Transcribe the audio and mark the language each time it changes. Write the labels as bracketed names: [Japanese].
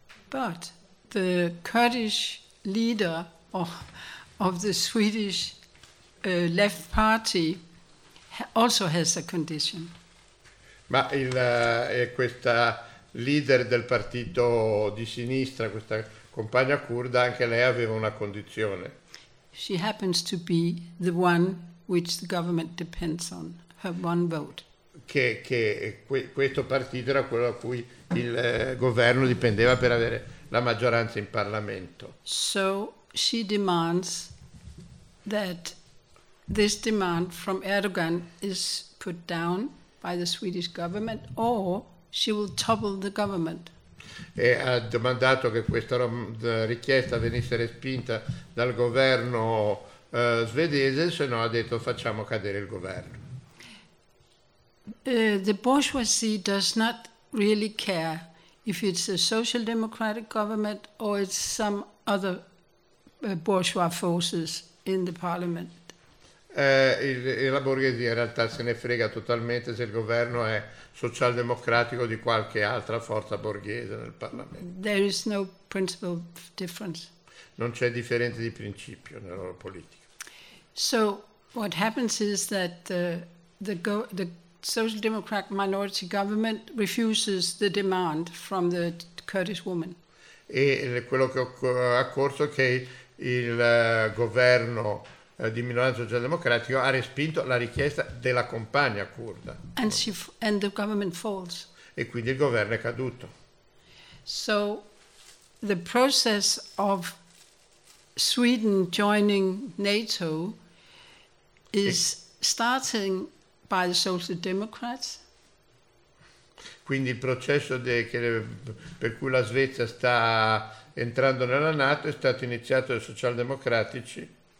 [English] But the Kurdish leader of the Swedish left party also has a condition. [Italian] Ma il questa leader del partito di sinistra, questa compagna curda, anche lei aveva una condizione. [English] She happens to be the one which the government depends on, her one vote. [Italian] Che questo partito era quello a cui il governo dipendeva per avere la maggioranza in Parlamento. [English] So she demands that this demand from Erdogan is put down by the Swedish government, or she will topple the government. [Italian] E ha demandato che questa richiesta venisse respinta dal governo svedese, se no ha detto facciamo cadere il governo. [English] The bourgeoisie does not really care if it's a social democratic government or it's some other bourgeois forces in the parliament. [Italian] La borghesia in realtà se ne frega totalmente se il governo è socialdemocratico di qualche altra forza borghese nel Parlamento. [English] There is no principle difference. [Italian] Non c'è differenza di principio nella loro politica. [English] So what happens is that the social democratic minority government refuses the demand from the Kurdish woman. [Italian] E quello che ho accorto è che il governo di minoranza socialdemocratico ha respinto la richiesta della compagna curda. [English] And the government falls. [Italian] E quindi il governo è caduto. [English] So the process of Sweden joining NATO is starting by the Social Democrats. [Italian] Quindi il processo per cui la Svezia sta entrando nella NATO è stato iniziato dai socialdemocratici.